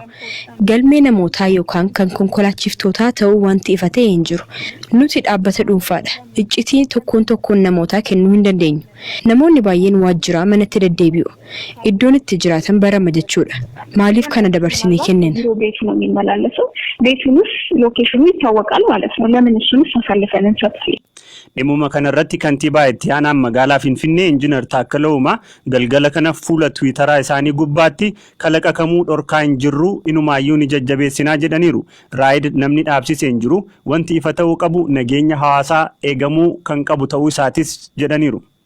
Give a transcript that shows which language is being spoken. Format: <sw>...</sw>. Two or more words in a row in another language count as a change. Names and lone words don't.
<om>Galmee namootaa yookaan kan konkolaachiftootaa ta'uu wanti ifa ta'e hin jiru. Nuti dhaabbata dhuunfaadha. Iccitii tokkoon namootaa kennuu hin dandeenyu. Namoonni baay'een waajjiraa manatti deddeebi'u. Iddoon itti jiraatan barama jechuudha. Maaliif kana dabarsinee kennina?</om> <am>የሚመላለሰው ቤቱንስ ሎኬሽኑ ይታወቃል ማለት ነው ለምን እሱንስ አሳልፈን እንሰጥ</am> <om>dhimuma kanarratti kantiibaa itti aanaan magaalaa Finfinnee Injiinar Taakkalaa Uumaa galgala kana fuula Tiwiitaraa isaanii gubbaatti kalaqa kamuu dhorkaa hin jirru inumaayyuu ni jajjabeessinaa jedhaniiru. Raayid namni dhaabsisee hin jiru wanti ifa ta'uu qabu nageenya hawaasaa eegamuu kan qabu ta'uu isaatis jedhaniiru.</om>